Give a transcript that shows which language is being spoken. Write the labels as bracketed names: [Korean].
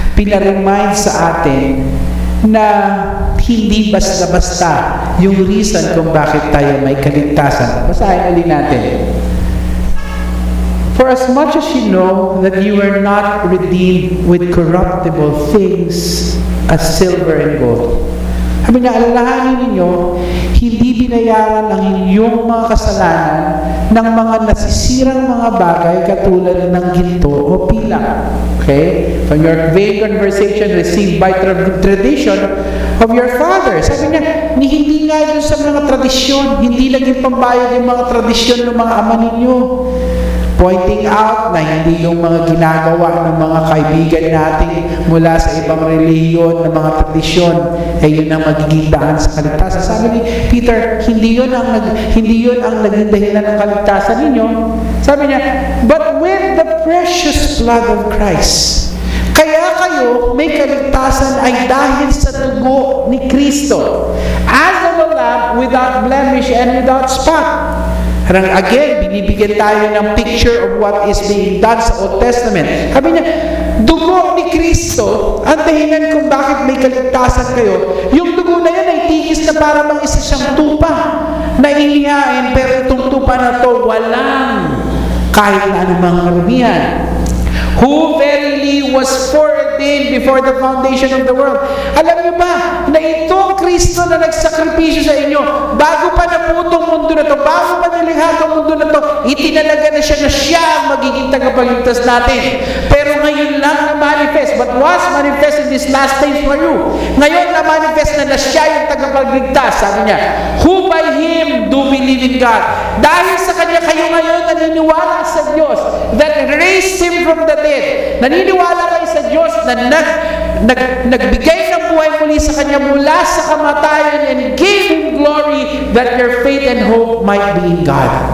[Filipino] Pinaremind sa atin na hindi basta-basta yung reason kung bakit tayo may kaligtasan. Basahin ulit natin. [English] For as much as you know that you were not redeemed with corruptible things as silver and gold. [Filipino] Sabi niya, alalahanin ninyo, hindi binayaran ang inyong mga kasalanan ng mga nasisirang mga bagay katulad ng ginto o pilak. Okay? [English] From your vain conversation received by tradition of your father. [Filipino] Sabi niya, hindi nga yun sa mga tradisyon, hindi naging pambayad yung mga tradisyon ng mga ama ninyo. Pointing out na hindi yung mga ginagawa ng mga kaibigan natin mula sa ibang relihiyon ng mga tradisyon ay yun ang magiging daan sa kaligtasan. Sabi ni Peter, hindi yun ang naging dahilan ng kaligtasan ninyo. Sabi niya, [English] but with the precious blood of Christ. [Filipino] Kaya kayo may kaligtasan ay dahil sa dugo ni Kristo, [English] as of a lamb without blemish and without spot. [Filipino] Again, binibigyan tayo ng [English] picture of what is being done [Filipino] sa Old Testament. Sabi niya, dugo ni Kristo, ang dahilan kung bakit may kaligtasan kayo. Yung dugo na yan ay tigis na para bang isa siyang tupa na inihain, pero itong tupa na to walang kahit na anumang karamihan. [English] Who verily was foreordained before the foundation of the world. [Filipino] Alam niyo ba na itong Kristo na nagsakripisyo sa inyo, bago pa naputong mundo na to, bago pa nilikha ang mundo na to, itinalaga na siya ang magiging tagapagligtas natin. Pero ngayon lang na-manifest, [English] but was manifest in this last days for you. [Filipino] Ngayon na-manifest na siya yung tagapagligtas. Sabi niya, [English] who by Him do believe in God. [Filipino] Dahil sa Kanya kayo ngayon naniniwala sa Diyos [English] that raised Him from the dead. [Filipino] Naniniwala kayo sa Diyos na nagbigay ng buhay muli sa Kanya mula sa kamatayan [English] and gave Him glory that your faith and hope might be in God.